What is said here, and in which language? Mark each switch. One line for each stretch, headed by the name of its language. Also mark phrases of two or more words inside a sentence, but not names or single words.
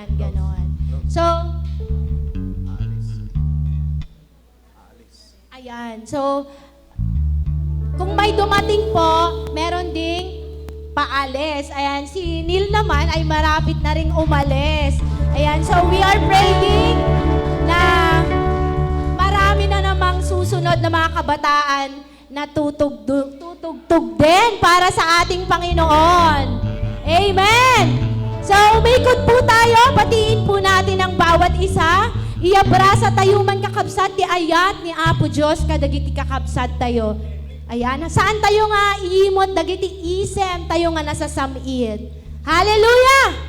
Filipino: Ganon. So, ayan. So, kung may dumating po, meron ding paalis. Ayan, si Neil naman ay marapit na ring umalis. Ayan, so
English: we are praying
Filipino: na marami na namang susunod na mga kabataan na tutugtog din para sa ating Panginoon. Amen! So, umikot po tayo, batiin po natin ang bawat isa.
Iloko: Iabrasa tayo man kakabsat ti ayat ni Apo Diyos kadagiti kakabsat tayo. Ayan, saan tayo nga iimot dagiti isem tayo nga nasa samid. Hallelujah!